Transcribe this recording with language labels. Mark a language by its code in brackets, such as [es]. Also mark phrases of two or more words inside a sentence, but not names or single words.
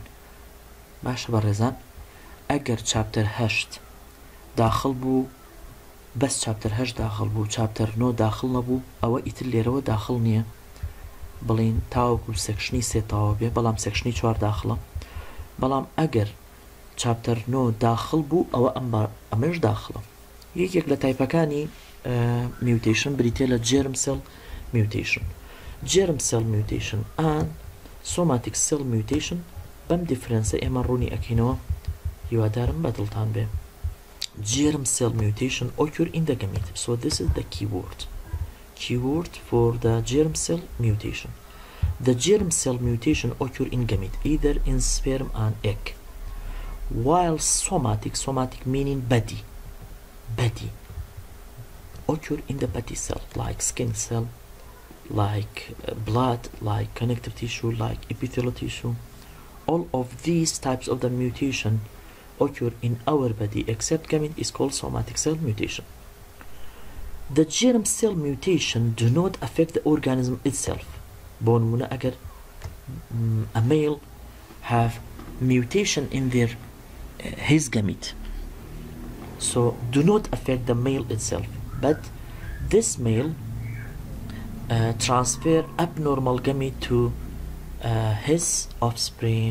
[ckb] باشە بەڕێزان ئەگەر چاپتەر 8 داخل بوو بەس چاپتەر 8 داخل بوو چاپتەر 9 داخل نەبوو ئەوە ئیتر لێرەوە داخل نییە بڵین تاوەکو سێکشنی سێ تاوە بێ بەڵام سێکشنی 4 داخڵە. بەڵام ئەگەر چاپتەر 9 داخل بوو ئەوە ئەمەش داخڵە. یەکێک لە تایپەکانی mutation بریتێ لە [en] germ cell mutation. germ cell mutation and somatic cell mutation [ckb] بەم دیفرەنسە ئێمە ڕوونی ئەکەینەوە هیوادارم بەدڵتان بێ. [en] Germ cell mutation occur in the gamete. So this is the keyword. Keyword for the germ cell mutation. The germ cell mutation occur in gamete, either in sperm and egg. While somatic meaning body, occur in the body cell, like skin cell, like blood, like connective tissue, like epithelial tissue. All of these types of the mutation occur in our body except gamete is called somatic cell mutation. The germ cell mutation do not affect the organism itself. [ckb] بونمونه اگر [en] a male have mutation in his gamete, so do not affect the male itself, but this male transfer abnormal gamete to his offspring.